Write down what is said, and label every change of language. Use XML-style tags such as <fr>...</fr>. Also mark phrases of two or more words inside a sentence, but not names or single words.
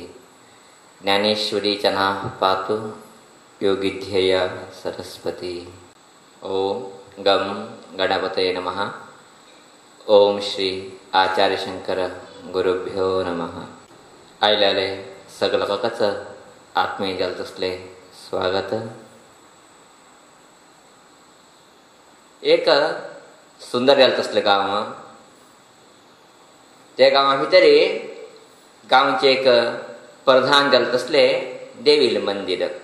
<sa>ज्ञानेश्वरी जना पातु योगिध्येया सरस्वती। ओम गम गणपतये नमः। ओम श्री आचार्य शंकर गुरुभ्यो नमः।</sa> <kok>आयलाले सगळ काकाच आत्मीय जलतसले स्वागत। एक सुंदर जालतसले गांव, त्या गांवा भितरी गांवचे एक प्रधान जालतसले देवील मंदिर।</kok>